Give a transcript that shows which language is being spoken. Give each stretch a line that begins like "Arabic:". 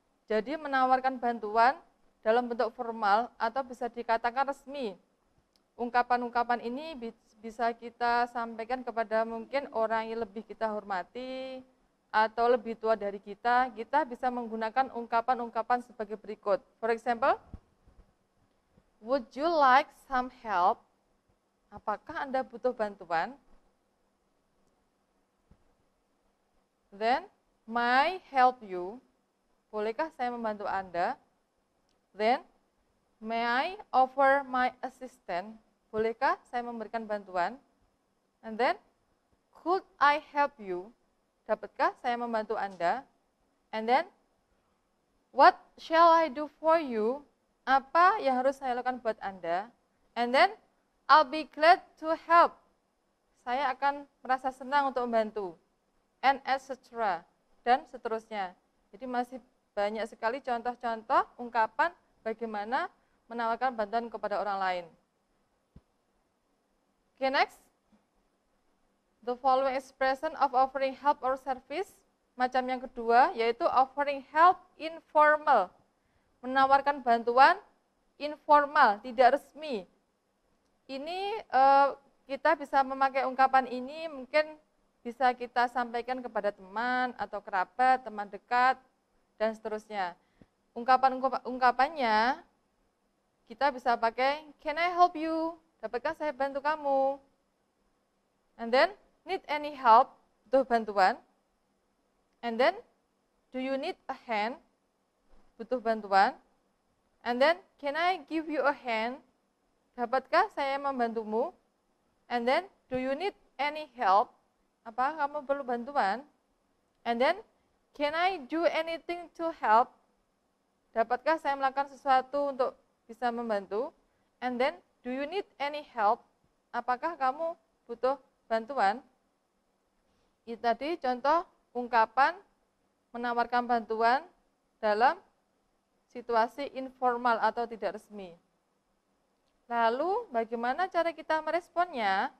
Indonesian: Jadi menawarkan bantuan dalam bentuk formal atau bisa dikatakan resmi. Ungkapan-ungkapan ini bisa kita sampaikan kepada mungkin orang yang lebih kita hormati atau lebih tua dari kita bisa menggunakan ungkapan-ungkapan sebagai berikut.
English: For example, would you like some help?
Indonesian: Apakah Anda butuh bantuan?
English: Then, may I help you?
Indonesian: Bolehkah saya membantu Anda?
English: Then, may I offer my assistance?
Indonesian: Bolehkah saya memberikan bantuan?
English: And then, could I help you?
Indonesian: Dapatkah saya membantu Anda?
English: And then, what shall I do for you?
Indonesian: Apa yang harus saya lakukan buat Anda?
English: And then, I'll be glad to help.
Indonesian: Saya akan merasa senang untuk membantu.
English: And etc.
Indonesian: Dan seterusnya. Jadi masih banyak sekali contoh-contoh ungkapan bagaimana menawarkan bantuan kepada orang lain.
English: Okay, next. The following expression of offering help or service.
Indonesian: Macam yang kedua, yaitu
English: offering help informal.
Indonesian: Menawarkan bantuan informal, tidak resmi. Ini kita bisa memakai ungkapan ini mungkin bisa kita sampaikan kepada teman atau kerabat, teman dekat, dan seterusnya. Ungkapannya kita bisa pakai,
English: can I help you?
Indonesian: Dapatkah saya bantu kamu?
English: And then, need any help?
Indonesian: Butuh bantuan.
English: And then, do you need a hand?
Indonesian: Butuh bantuan.
English: And then, can I give you a hand?
Indonesian: Dapatkah saya membantumu?
English: And then, do you need any help?
Indonesian: Apa kamu perlu bantuan?
English: And then, can I do anything to help?
Indonesian: Dapatkah saya melakukan sesuatu untuk bisa membantu?
English: And then, do you need any help?
Indonesian: Apakah kamu butuh bantuan? Itu tadi contoh ungkapan menawarkan bantuan dalam situasi informal atau tidak resmi. Lalu bagaimana cara kita meresponnya?